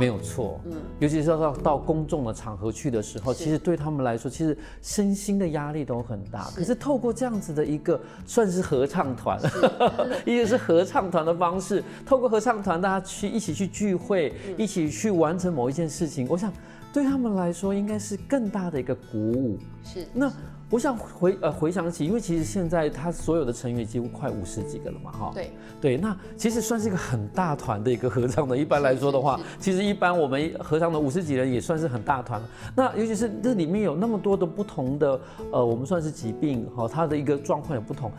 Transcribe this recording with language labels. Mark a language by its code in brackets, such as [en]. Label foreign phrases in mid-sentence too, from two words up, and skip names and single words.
[zh] 沒有錯，尤其是到公眾的場合去的時候，其實對他們來說，其實身心的壓力都很大。可是透過這樣子的一個算是合唱團，一個是合唱團的方式，透過合唱團大家一起去聚會，一起去完成某一件事情，我想對他們來說應該是更大的一個鼓舞。是，那我想回想起，因为其实现在他所有的成员几乎快50几个了嘛，哈。对，那其实算是一个很大团的一个合唱的。一般来说的话，其实一般我们合唱的50几人也算是很大团了。那尤其是这里面有那么多的不同的我们算是疾病哈，它的一个状况有不同。